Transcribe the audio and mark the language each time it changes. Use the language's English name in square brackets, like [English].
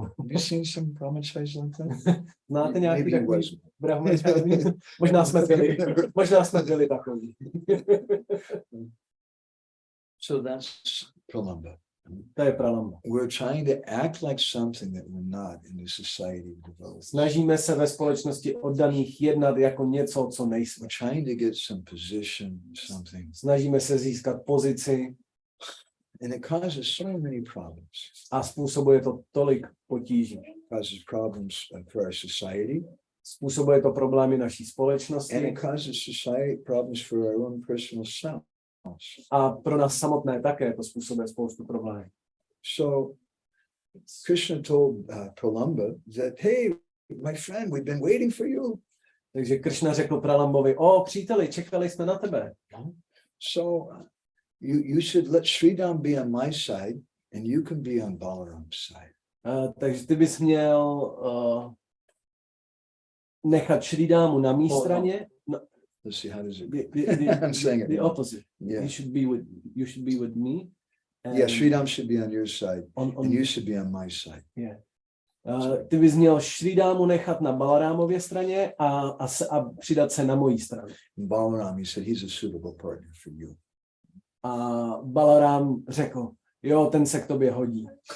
[English] Have you seen some brahmacharis like that? [Czech] Znáte nějaký takový brahmachari? Možná jsme byli takový. [English] So that's Pralamba. [Czech] To je Pralamba. [English] We're trying to act like something that we're not in the society of devotees. [Czech] Snažíme se ve společnosti oddaných jednat jako něco, co nejsme. [English] We're trying to get some position, something. [Czech] Snažíme se získat pozici. [English] And it causes so many problems. [Czech] A způsobuje to tolik potíží. [English] Causes problems for our society. [Czech] Způsobuje to problémy naší [English] And [Czech] společnosti. [English] it causes society problems for our own personal self. [Czech] A pro nás samotné také to způsobuje spoustu problémů. [English] So Krishna told Pralamba that, hey, my friend, we've been waiting for you. [Czech] Takže Krishna řekl Pralambovi, o příteli, čekali jsme na tebe. [English] So you should let Sridham be on my side and you can be on Balaram's side. [Czech] Takže ty bys měl nechat Sridamu na mý straně. [English] No, Let's see, how does it I'm saying it the wrong. opposite. Yeah. You should be with me. Yeah, Sridham should be on your side on, and you should be on my side. Yeah. [Czech] Ty bys měl Sridamu nechat na Balarámově straně a přidat se na mojí stranu. [English] Balaram, he said, he's a suitable partner for you. [Czech] A Balarám řekl, jo, ten se k tobě hodí.